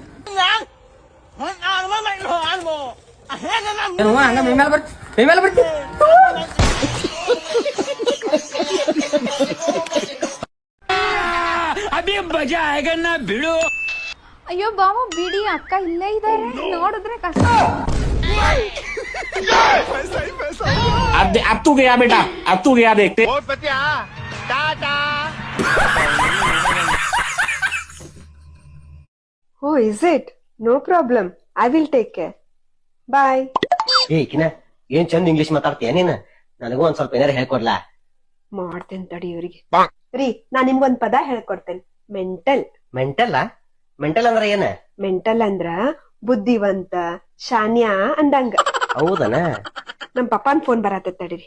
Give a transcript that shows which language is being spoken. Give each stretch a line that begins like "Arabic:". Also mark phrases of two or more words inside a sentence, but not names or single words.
Kannada: ಹಂಗ ಮೇಮೇಲೆ ಬರ್ತಿ. ಅಭಿ ಮಜಾ ಆಗನ್ನ ಬಿಡು. ಅಯ್ಯೋ ಬಾಮ ಬಿಡಿ, ಅಕ್ಕ ಇಲ್ಲೇ ಇದಾರೆ, ನೋಡಿದ್ರೆ ಕಷ್ಟ.
Hindi: अब तू गया बेटा, अब तू गया देखते.
English: Oh, is it? No problem. I will take care. Bye. ಕಿನ
Kannada: ಏನ್ ಚಂದ ಇಂಗ್ಲಿಷ್ ಮಾತಾಡ್ತೀಯ ನೀನ್ ನನಗೂ ಒಂದ್ ಸ್ವಲ್ಪ ಏನಾರ ಹೇಳ್ಕೊಡ್ಲಾ ಮಾಡ್ತೇನೆ ತಡಿ ಇವ್ರಿಗೆ ರೀ ನಾ ನಿಮ್ಗೊಂದ್ ಪದ ಹೇಳ್ಕೊಡ್ತೇನೆ ಮೆಂಟಲ್ ಮೆಂಟಲ್ ಮೆಂಟಲ್ ಅಂದ್ರ ಏನ ಮೆಂಟಲ್ ಅಂದ್ರ ಬುದ್ಧಿವಂತ ಶಾನ್ಯ ಅಂದಂಗ ಹೌದನ ನಮ್ ಪಪ್ಪಾನ್ ಫೋನ್ ಬರತ್ತ ತಡಿರಿ